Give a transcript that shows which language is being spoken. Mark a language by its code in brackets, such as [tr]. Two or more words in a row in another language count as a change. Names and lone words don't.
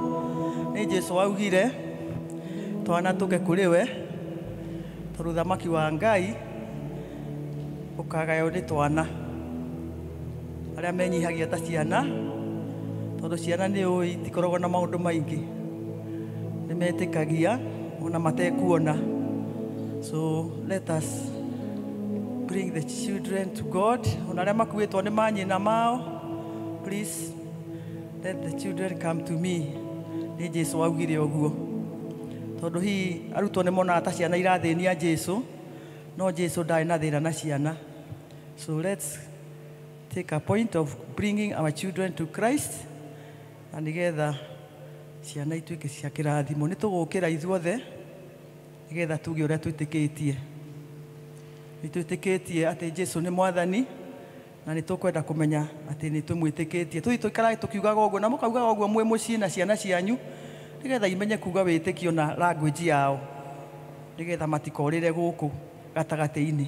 [ki] Nĩ Jesũ waugire twana tũke kũrĩ we Tondũ thamaki wa Ngai ũkagayo nĩ twana arĩa menyihagia ta ciana, tondũ ciana nĩ ũĩ itikoragwo na maũndũ maingĩ, nĩ metĩkagia ona matekuona. [en] So let us bring the children to God. [ki] Ona arĩa makuĩtwo nĩ manyina mao, [en] please let the children come to me. [ki] Nĩ Jesũ augire ũguo, tondũ hihi arutwo nĩ monaga ta ciana irathĩnia Jesũ, no Jesũ ndarĩ na thĩna na ciana. [en] So let's take a point of bringing our children to Christ, [ki] na nĩgetha ciana ituĩke cia kĩrathimo. Nĩ tũgũkĩra ithuothe nĩgetha tuge ũrĩa twĩtĩkĩtie. Nĩ twĩtĩkĩtie atĩ Jesũ nĩ Mwathani, na nĩ tũkwenda kũmenya atĩ nĩ twĩmwĩtĩkĩtie. Tũthiĩ tũikaraga tũkiugaga ũguo, na mũkaugaga ũguo mwĩ mũciĩ na ciana cianyu, nĩgetha imenye kuuga wĩtĩkio na language yao, nĩgetha matikorĩre gũkũ gatagatĩ-inĩ.